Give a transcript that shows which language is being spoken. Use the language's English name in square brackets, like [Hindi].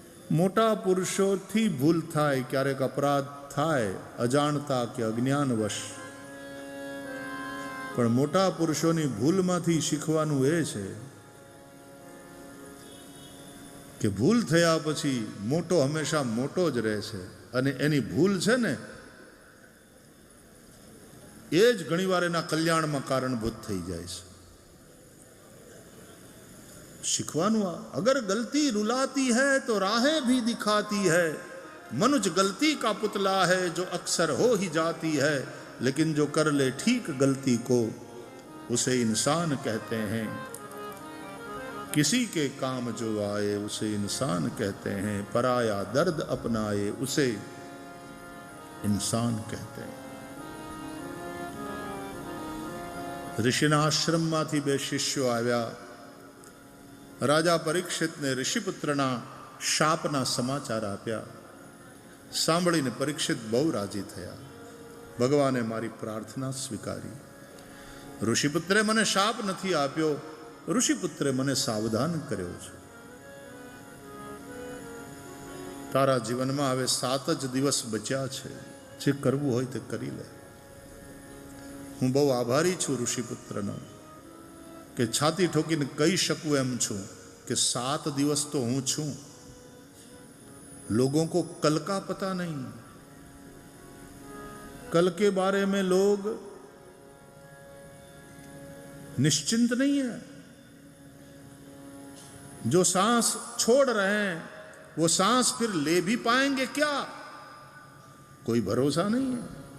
[Gujarati] મોટા પુરુષોથી ભૂલ થાય, ક્યારેક અપરાધ થાય, અજાણતા કે અજ્ઞાનવશ, પણ મોટા પુરુષોની ભૂલમાંથી શીખવાનું એ છે કે ભૂલ થયા પછી મોટો હંમેશા મોટો જ રહે છે, અને એની ભૂલ છે ને એ જ ઘણીવાર એના કલ્યાણમાં કારણભૂત થઈ જાય છે. શીખવાનું [Hindi] અગર ગલતી रुलाती है तो राहें भी दिखाती है, मनुज गलती का पुतला है जो अक्सर हो ही जाती है, लेकिन जो कर ले ठीक गलती को उसे इंसान कहते हैं, किसी के काम जो आए उसे इंसान कहते हैं, पराया दर्द अपनाए उसे इंसान कहते हैं. [Gujarati] ऋषिना आश्रमમાંથી બે શિષ્યો આવ્યા. રાજા પરીક્ષિતને ઋષિપુત્રના શાપના સમાચાર આપ્યા. સાંભળીને પરીક્ષિત બહુ રાજી થયા. ભગવાને મારી પ્રાર્થના સ્વીકારી. ઋષિપુત્રે મને શાપ નથી આપ્યો, ઋષિપુત્રે મને સાવધાન કર્યો છે. તારા જીવનમાં હવે 7 જ દિવસ બચ્યા છે, જે કરવું હોય તે કરી લે. હું બહુ આભારી છું ઋષિપુત્રનો કે છાતી ઠોકીને કહી શકું એમ છું કે 7 દિવસ તો હું છું. [Hindi] लोगों को कल का पता नहीं, कल के बारे में लोग निश्चिंत नहीं है. जो सांस छोड़ रहे हैं वो सांस फिर ले भी पाएंगे क्या, कोई भरोसा नहीं है.